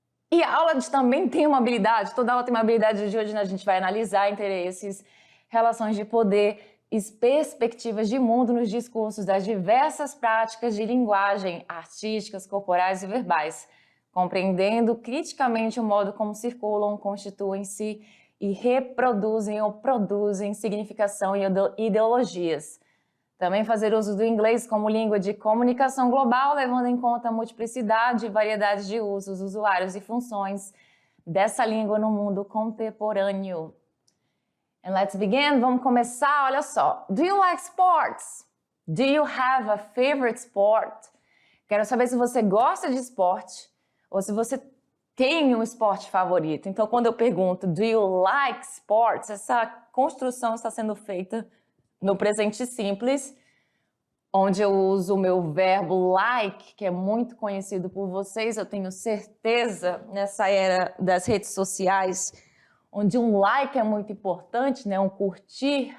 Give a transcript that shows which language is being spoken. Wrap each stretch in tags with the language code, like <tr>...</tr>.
<pt>E a aula também tem uma habilidade, toda aula tem uma habilidade. De hoje a gente vai analisar interesses, relações de poder e perspectivas de mundo nos discursos das diversas práticas de linguagem, artísticas, corporais e verbais, compreendendo criticamente o modo como circulam, constituem-se e reproduzem ou produzem significação e ideologias. Também fazer uso do inglês como língua de comunicação global, levando em conta a multiplicidade e variedade de usos, usuários e funções dessa língua no mundo contemporâneo.</pt> <en>And let's begin. Vamos começar. Olha só. Do you like sports? Do you have a favorite sport?</en> <pt>Quero saber se você gosta de esporte ou se você tem um esporte favorito. Então, quando eu pergunto do you like sports, essa construção está sendo feita no presente simples, onde eu uso o meu verbo like, que é muito conhecido por vocês, eu tenho certeza, nessa era das redes sociais, onde um like é muito importante, né? Um curtir.</pt>